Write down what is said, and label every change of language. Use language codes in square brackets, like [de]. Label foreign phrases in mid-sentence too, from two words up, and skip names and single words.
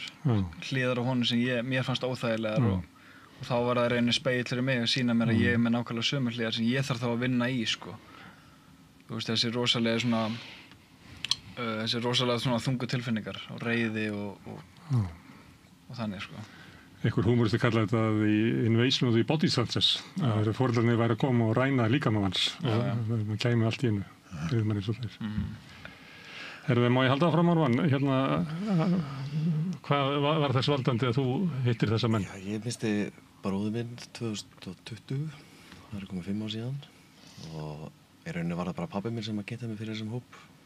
[is] Hliðar á honum sem mér fannst óþægilegar og þá var það reyni spegill fyrir mig að sýna mér að ég er með nákvæmlega sömu hliðar sem ég þarf þá að vinna í, sko. Þú veist, þessi rosalega svona þungu tilfinningar og reiði og þannig, sko. Einhver húmoristi kallaði þetta the invasion of the body snatchers. Að foreldrarnir væri að koma og ræna líkama manns og það kæmi allt í einu fyrir manni svo þeir. Herðu, má ég halda áfram Ármann? Hvað var þess valdandi að þú hittir þessa menn? Já, ég misti bróður minn 2020, það er komið 5 ár síðan og í rauninni var það bara pabbi minn sem að geta mig fyrir þessum hóp.